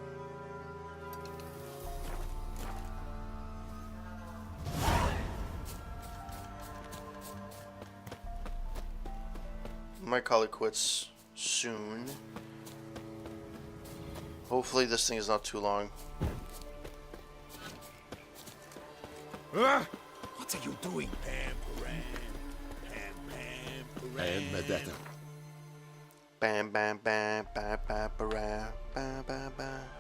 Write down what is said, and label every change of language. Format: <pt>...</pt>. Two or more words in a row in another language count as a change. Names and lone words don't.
<en>Might call it quits soon. Hopefully this thing is not too long. What are you doing? Medetta. Bam bam bam bam bam bam bam bam bam.</en>